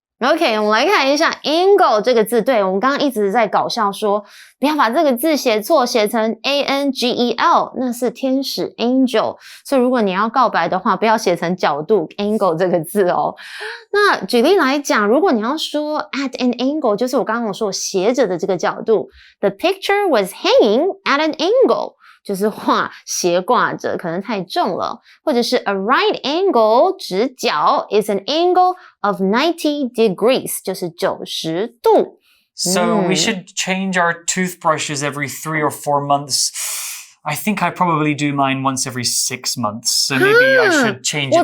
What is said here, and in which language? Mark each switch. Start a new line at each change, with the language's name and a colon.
Chinese: OK, 我们来看一下 angle 这个字。对，我们刚刚一直在搞笑说，不要把这个字写错，写成 A-N-G-E-L， 那是天使 angel。所以如果你要告白的话，不要写成角度 angle 这个字哦。那举例来讲，如果你要说 at an angle， 就是我刚刚说斜着的这个角度。
English: The picture was hanging at an angle。
Chinese: 就是画斜挂着，可能太重了。或者是
English: a right angle
Chinese: 直角
English: is an angle of 90 degrees
Chinese: 就是90度。
English: So we should change our toothbrushes every 3 or 4 months. I think I probably do mine once every 6 months. So maybe I should change it a bit